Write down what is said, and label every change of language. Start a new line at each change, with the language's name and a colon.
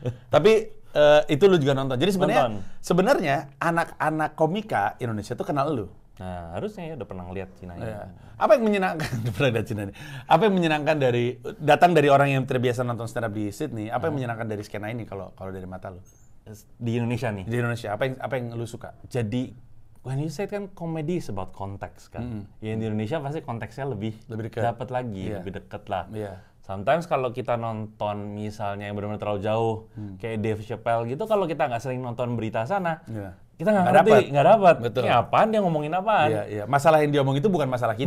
Indonesian: Tapi itu lu juga nonton. Jadi sebenarnya anak-anak komika Indonesia tuh kenal lu. Nah, harusnya ya udah pernah ngeliat Cina ini. Apa yang menyenangkan Apa yang menyenangkan datang dari orang yang terbiasa nonton stand up di Sydney? Apa yang menyenangkan dari skena ini kalau dari mata lu? Di Indonesia nih. Di Indonesia apa yang lu suka? Jadi
English: when you say kan comedy is about context kan.
Indonesian: Ya di Indonesia pasti konteksnya lebih dapat lagi, lebih deket lah. Sometimes kalau kita nonton misalnya yang benar-benar terlalu jauh, kayak Dave Chappelle gitu, kalau kita nggak sering nonton berita sana, kita nggak dapat. Betul. Ini apaan, dia ngomongin apaan? Iya. Masalah yang dia omong itu bukan masalah kita.